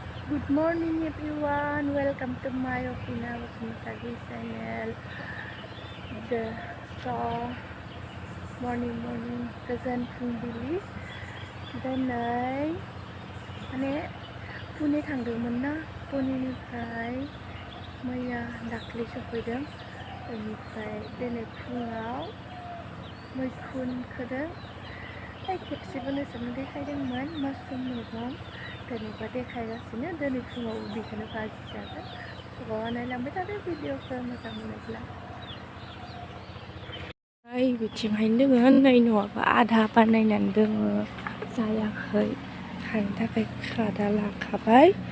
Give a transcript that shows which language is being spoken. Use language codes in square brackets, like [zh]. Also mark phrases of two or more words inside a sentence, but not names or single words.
[en] Good morning everyone, welcome to my Opina Wasmitagi channel. The morning [brx] गोजोन फुंबिलि दिनै माने पुने थांदोंमोन ना पुनेनिफ्राय मैया दाख्लै सफैदों बेनिफ्राय दिनै फुङाव मैखुन खोदों खेबसेबो नोंसोरनो देखायदोंमोन मासरुम मैगं दिनैबो देखायगासिनो दिनै फुङाव बेखौनो भाजि जागोन सबावा नायलांबाय थादो भिडिअखौ मोजां मोनोब्ला बिथिंहायनो दोङो नै न'आबो आधा बानायनानै दोङो जायाखै खानो थाखाय खादा लाखाबाय